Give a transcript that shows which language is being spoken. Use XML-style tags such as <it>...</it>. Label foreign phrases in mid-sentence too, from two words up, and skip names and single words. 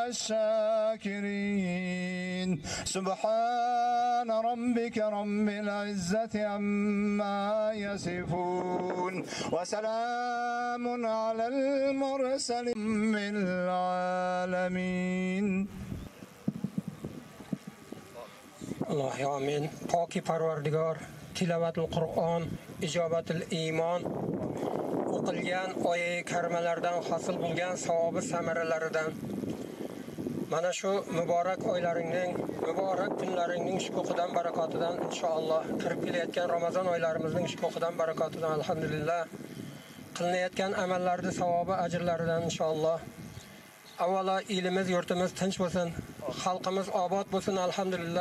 <ar>والشاكرين سبحان ربك رب العزة عما يصفون وسلام على المرسلين من العالمين اللهم آمين.</ar> <uz>Poki Parvardigor, tilovatul Qur'on, ijobatul iymon, o'qilgan oyat karimalardan hosil bo'lgan savobi samaralaridan mana shu muborak oylaringning, muborak kunlaringning shukuhidan, barakotidan inshaalloh kirib kelayotgan Ramazon oylarimizning shukuhidan, barakotidan alhamdulillah qilinayotgan amallarning savobi, ajrlaridan inshaalloh avvalo elimiz, yurtimiz tinch bo'lsin, xalqimiz obod bo'lsin alhamdulillah.</uz>